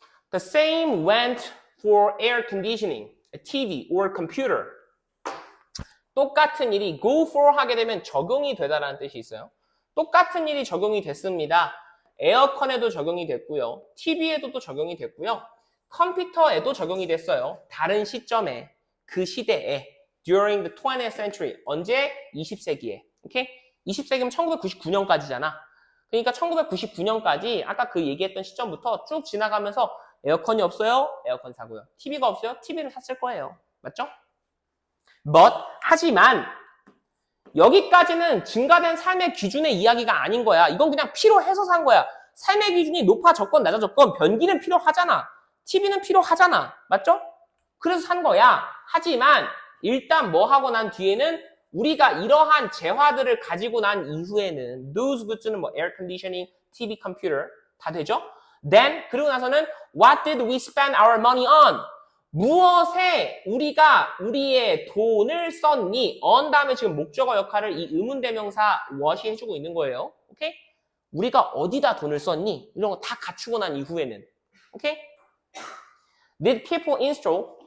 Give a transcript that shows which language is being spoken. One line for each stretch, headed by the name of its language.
English: The same went for air conditioning, a TV or computer.
Korean: 똑같은 일이
English: go for
Korean: 하게 되면 적용이 되다라는 뜻이 있어요. 똑같은 일이 적용이 됐습니다. 에어컨에도 적용이 됐고요. TV에도 또 적용이 됐고요. 컴퓨터에도 적용이 됐어요. 다른 시점에, 그 시대에
English: during the 20th century.
Korean: 언제? 20세기에. 오케이? 20세기면 1999년까지잖아. 그러니까 1999년까지 아까 그 얘기했던 시점부터 쭉 지나가면서 에어컨이 없어요? 에어컨 사고요. TV가 없어요? TV를 샀을 거예요. 맞죠? 하지만 여기까지는 증가된 삶의 기준의 이야기가 아닌 거야. 이건 그냥 필요해서 산 거야. 삶의 기준이 높아졌건 낮아졌건 변기는 필요하잖아. TV는 필요하잖아. 맞죠? 그래서 산 거야. 하지만 일단 뭐 하고 난 뒤에는 우리가 이러한 재화들을 가지고 난 이후에는
English: those goods
Korean: 는 뭐
English: air conditioning, TV, computer
Korean: 다 되죠?
English: Then
Korean: 그리고 나서는
English: what did we spend our money on?
Korean: 무엇에 우리가 우리의 돈을 썼니? on 다음에 지금 목적어 역할을 이 의문대명사 what이 해주고 있는 거예요. 오케이? 우리가 어디다 돈을 썼니? 이런 거 다 갖추고 난 이후에는. 오케이?
English: Did people install?